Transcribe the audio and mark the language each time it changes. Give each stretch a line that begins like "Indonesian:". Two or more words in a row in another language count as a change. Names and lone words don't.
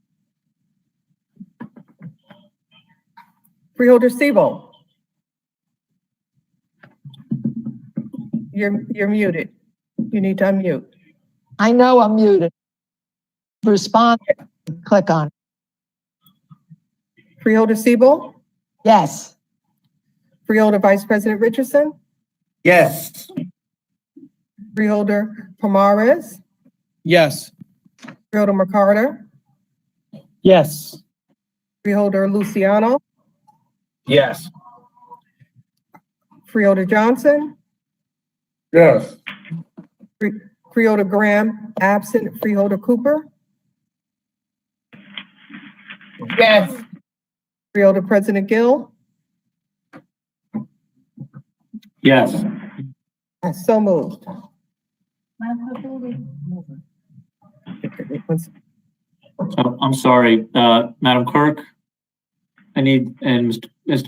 English: Freeholder Siebel. You're muted. You need to unmute. I know I'm muted. Respond, click on. Freeholder Siebel, Yes. Freeholder Vice President Richardson, Yes. Freeholder Pomares, Yes. Freeholder McCarter, Yes. Freeholder Luciano, Yes. Freeholder Johnson, Yes. Freeholder Graham, absent. Freeholder Cooper, Yes. Freeholder President Gill, Yes. so moved. I'm sorry, Madam Clerk. And Mr.